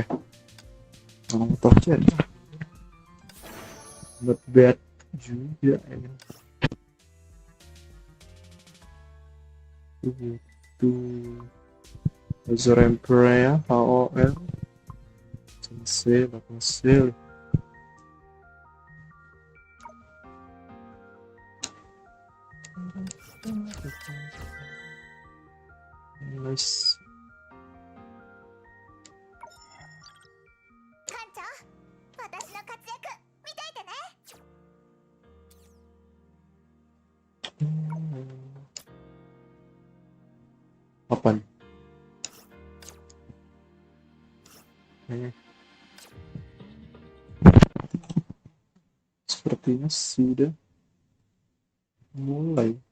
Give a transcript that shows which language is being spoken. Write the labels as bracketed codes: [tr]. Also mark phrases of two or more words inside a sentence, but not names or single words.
[id] Molotov aja. [en] Not bad [id] juga ya. Itu Azur Ampre ya, HOL. Sensei, bakal nice. [ja] 艦長、私の活躍見ていてね。 [id] Apa nih? Sepertinya sudah mulai.